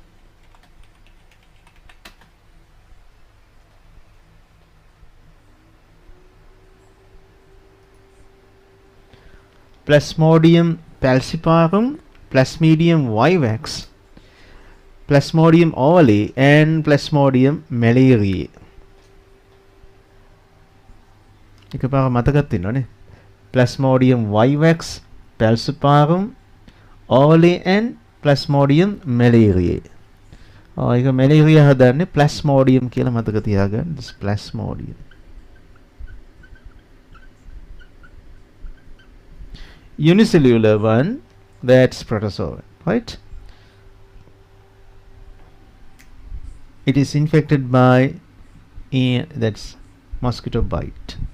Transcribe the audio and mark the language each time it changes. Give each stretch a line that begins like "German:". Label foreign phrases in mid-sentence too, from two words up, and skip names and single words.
English: Plasmodium falciparum, Plasmodium vivax, Plasmodium ovale and Plasmodium malariae.
Sinhala: එකපාර මතකත් තියෙනවනේ.
English: Plasmodium vivax, falciparum, ovale and Plasmodium malariae.
Sinhala: ඒක malaria හදන්නේ Plasmodium කියලා මතක තියාගන්න.
English: This Plasmodium. Unicellular one, that's protozoan, right? It is infected by that's mosquito bite.